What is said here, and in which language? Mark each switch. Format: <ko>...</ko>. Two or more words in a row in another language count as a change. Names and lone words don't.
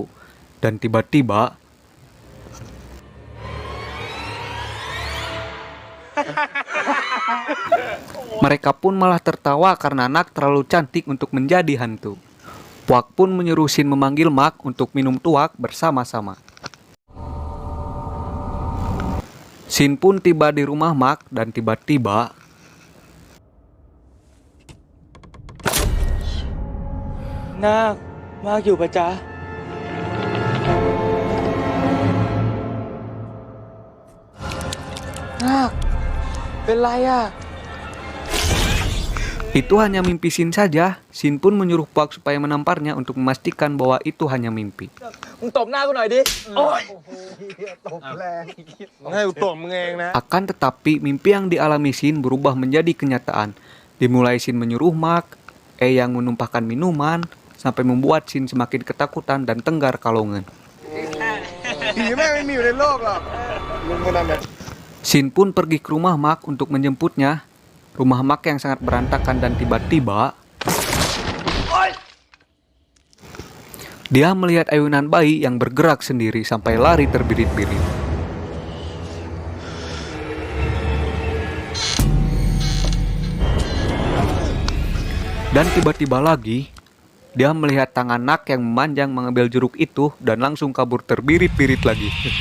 <id>Dan tiba-tiba mereka pun malah tertawa karena anak terlalu cantik untuk menjadi hantu. Puak pun menyuruh Sin memanggil Mak untuk minum tuak bersama-sama. Sin pun tiba di rumah Mak dan tiba-tiba</id> <th>นาคมากอยู่ปะจ๊ะ นาคเป็นไรอ่ะ</th> <id>Itu hanya mimpi Sin saja. Sin pun menyuruh Puak supaya menamparnya untuk memastikan bahwa itu hanya mimpi.</id> <th>มึงตบหน้ากูหน่อยดิ โอ้ย ให้กูตบมึงเองนะ</th> <id>Akan tetapi mimpi yang dialami Sin berubah menjadi kenyataan. Dimulai Sin menyuruh Mak, yang menumpahkan minuman, sampai membuat Sin semakin ketakutan dan tenggar kalongan.</id> <th>ผีแม่งไม่มีอยู่ในโลกหรอกลุงคนนั้นเนี่ย</th> <id>Sin pun pergi ke rumah Mak untuk menjemputnya. Rumah Mak yang sangat berantakan dan tiba-tiba dia melihat ayunan bayi yang bergerak sendiri sampai lari terbirit-birit. Dan tiba-tiba lagi dia melihat tangan Nak yang memanjang mengambil jeruk itu dan langsung kabur terbirit-birit lagi.</id>